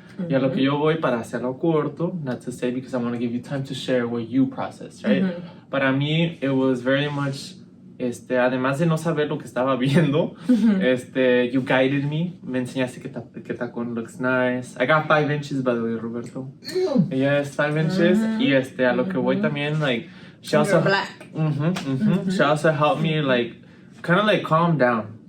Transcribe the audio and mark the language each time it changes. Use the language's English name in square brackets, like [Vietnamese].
[Spanish] Y a lo que yo voy para hacerlo corto, [English] not to say because I want to give you time to share what you process, right? [Spanish] Para mí, [English] it was very much, [Spanish] además de no saber lo que estaba viendo, [English] you guided me. [Spanish] Me enseñaste que tacón [English] looks nice. I got 5 inches, by the way, Roberto. Yes, 5 inches. [Spanish] Y a lo que voy también, [English] like, she also, black. She also helped me, like, kind of like calm down.